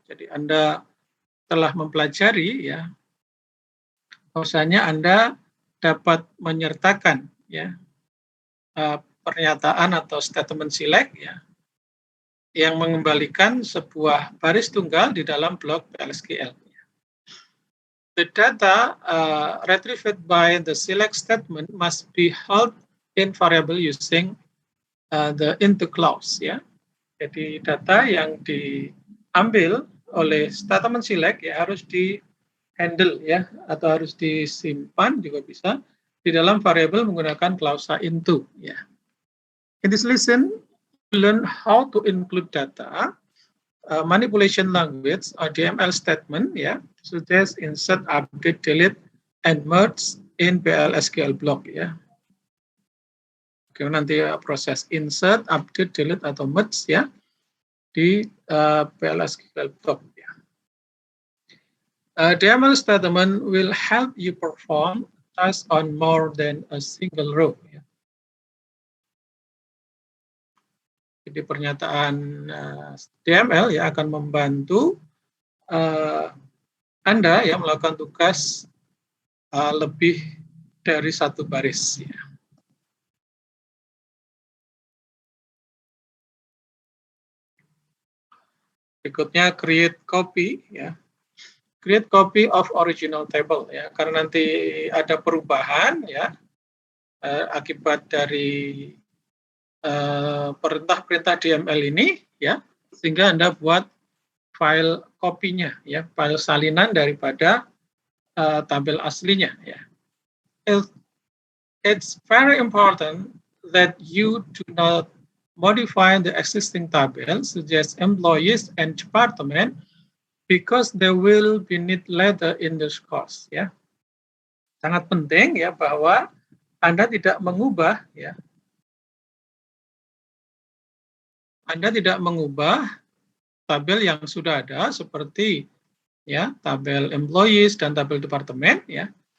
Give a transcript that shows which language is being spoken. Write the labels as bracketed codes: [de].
[id] Jadi Anda telah mempelajari ya, bahwasanya Anda dapat menyertakan ya pernyataan atau statement select ya yang mengembalikan sebuah baris tunggal di dalam blok PL/SQL. [en] The data retrieved by the select statement must be held in variable using the into clause ya. [id] Jadi data yang diambil oleh statement select ya harus di handle ya atau harus disimpan juga bisa di dalam variabel menggunakan klausa into ya. [en] In this lesson, we learn how to include data manipulation language or DML statement ya, such as insert, update, delete, and merge in PL/SQL block ya. [id] Oke, nanti proses insert, update, delete atau merge ya di PL/SQL block ya. [en] DML statement will help you perform tasks on more than a single row ya. [id] Jadi pernyataan DML ya akan membantu Anda ya melakukan tugas lebih dari satu baris ya. Berikutnya create copy ya. [en] Create copy of original table [id] ya, karena nanti ada perubahan ya akibat dari perintah-perintah DML ini ya, sehingga Anda buat file kopinya ya, file salinan daripada tabel aslinya ya. [en] It's very important that you do not modify the existing table, such as employees and department, because they will be need later in this course ya. [id] Sangat penting ya bahwa Anda tidak mengubah ya. Anda tidak mengubah tabel yang sudah ada seperti ya tabel employees dan tabel departemen ya.